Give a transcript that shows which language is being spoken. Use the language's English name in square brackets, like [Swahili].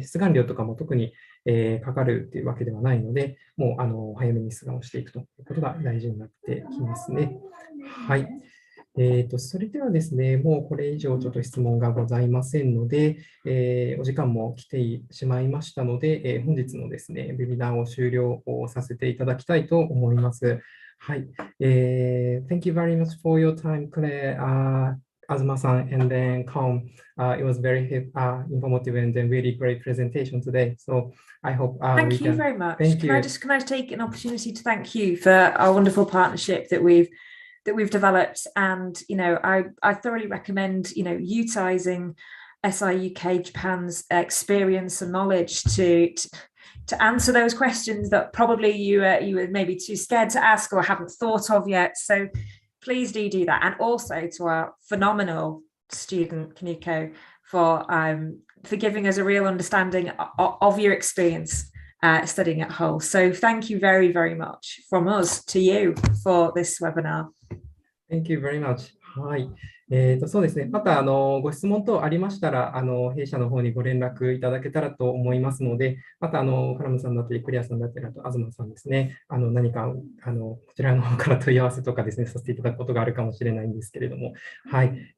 [Japanese] 出願料とかも特にかかるというわけではないので、もう早めに出願をしていくということが大事になってきますね。はい。それではですね、もうこれ以上ちょっと質問がございませんので、お時間も来てしまいましたので、本日のですね、ウェビナーを終了させていただきたいと思います。はい。 [English] Thank you very much for your time, Claire, Azuma-san, and then Com. It was very informative and then really great presentation today. So I hope thank you very much. Thank can you. I take an opportunity to thank you for our wonderful partnership that we've developed, and I thoroughly recommend utilizing SI UK Japan's experience and knowledge to answer those questions that probably you were maybe too scared to ask or haven't thought of yet. So please do that, and also to our phenomenal student Kaniko for giving us a real understanding of your experience studying at Hull. So thank you very, very much from us to you for this webinar. Thank you very much. [Japanese] はい。そうですね。またご質問等ありましたら、弊社の方にご連絡いただけたらと思いますので、またカラムさんだったり、クリアさんだったり、あと東さんですね、何かこちらの方から問い合わせとかですね、させていただくことがあるかもしれないんですけれども、はい。